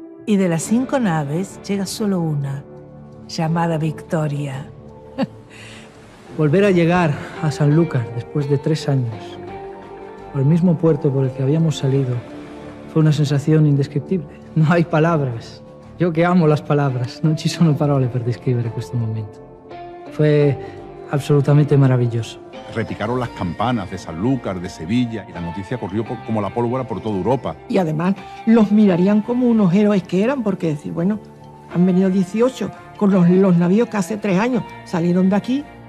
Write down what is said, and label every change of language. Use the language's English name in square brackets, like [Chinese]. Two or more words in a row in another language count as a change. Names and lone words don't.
[Spanish] Y de las 5 naves llega solo una, llamada Victoria. Volver a llegar a Sanlúcar después de 3 años, por el mismo puerto por el que habíamos salido, fue una sensazione indescriptible. No hay palabras. Yo que amo las palabras, [Italian] non ci sono parole per descrivere questo momento. [Spanish] Fue absolutamente maravilloso. Repicaron las campanas de Sanlúcar, de Sevilla, y la noticia corrió como la pólvora por toda Europa. Y además los mirarían como unos héroes que eran, porque decir, bueno, han venido 18 con los navíos que hace 3 años salieron de aquí.